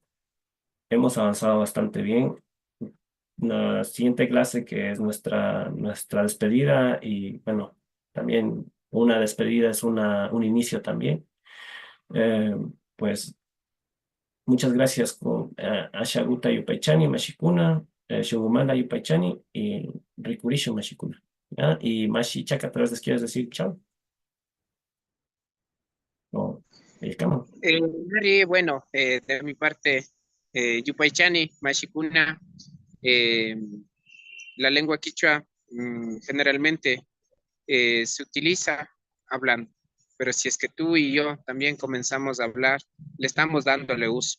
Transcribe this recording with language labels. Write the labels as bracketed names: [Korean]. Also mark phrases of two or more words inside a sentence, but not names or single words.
[Spanish] Hemos avanzado bastante bien. La siguiente clase, que es nuestra despedida, y bueno, también una despedida es un inicio también. [Quechua] Eh, [Spanish] pues muchas gracias [Quechua] con Ashaguta Yupaichani, Mashikuna, Shugumala Yupaichani y Rikurishu Mashikuna. ¿Ya? [Spanish] Y Mashi Chaka, ¿te les quieres decir chao? O el cama. Sí, bueno, de mi parte, [Quechua] Yupaychani, Mashikuna, [Spanish] eh, la lengua quichua generalmente se utiliza hablando, pero si es que tú y yo también comenzamos a hablar, le estamos dándole uso.